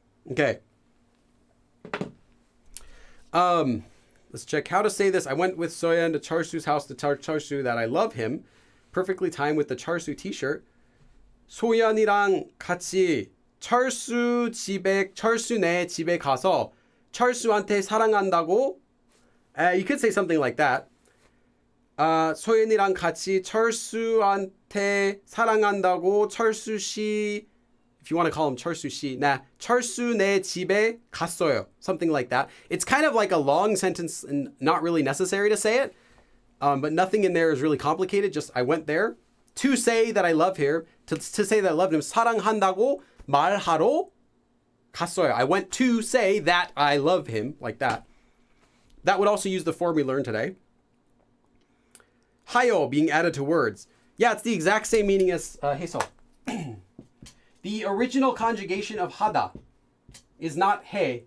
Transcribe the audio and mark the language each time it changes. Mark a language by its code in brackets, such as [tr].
[en] Okay. Let's check how to say this. I went with Soyeon to Charsu's house to tell Charsu that I love him. Perfectly timed with the Charsu t-shirt. [ko] 소연이랑 같이 철수네 집에 가서 철수한테 사랑한다고. [en] You could say something like that. [ko] 소연이랑 같이 철수한테 사랑한다고 철수 씨, [en] if you want to call him [ko] 철수 씨, 철수네 집에 갔어요. [en] Something like that. It's kind of like a long sentence and not really necessary to say it. But nothing in there is really complicated. Just I went there to say that I love her. To say that I loved him. [ko] 사랑한다고 말하러 갔어요. [en] I went to say that I love him, like that. That would also use the form we learned today. 하여 being added to words. Yeah, it's the exact same meaning as 해서. The original conjugation of 하다 is not 해.